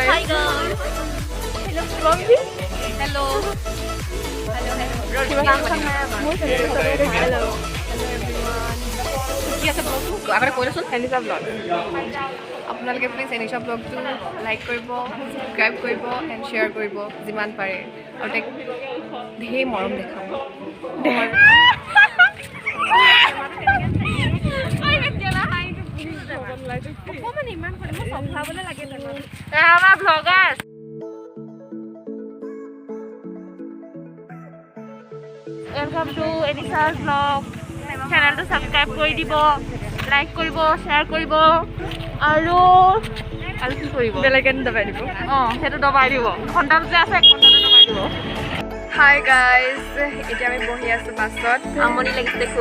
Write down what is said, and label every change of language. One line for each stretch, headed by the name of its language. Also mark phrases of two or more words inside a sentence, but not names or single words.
English: Hi guys. Hello, Vloggy. Hello. Hello.
Assamese: কি আছে ব্লগটো আগতে কৈ দেচোন
English: Anisa vlog.
Assamese: আপোনালোকে প্লিজ এনিশা ব্লগটো লাইক কৰিব ছাবস্ক্ৰাইব কৰিব
English: and share
Assamese: কৰিব যিমান পাৰে আৰু তাইক ধেৰ মৰম দেখাব আমাৰ vlogger.
English: Welcome to Anisa's vlog.
Assamese: চেনেলটো সাবস্ক্ৰাইব কৰি দিব, লাইক কৰিব, শ্বেয়াৰ কৰিব আৰু কি কৰিব?
English: bell icon
Assamese: দবাই দিব। সেইটো দবাই দিব। ঘণ্টাটো যে আছে ঘণ্টাটো দবাই দিব।
English: hi guys,
Assamese: এতিয়া আমি বহি আছোঁ বাছত। আমনি লাগিছে খুব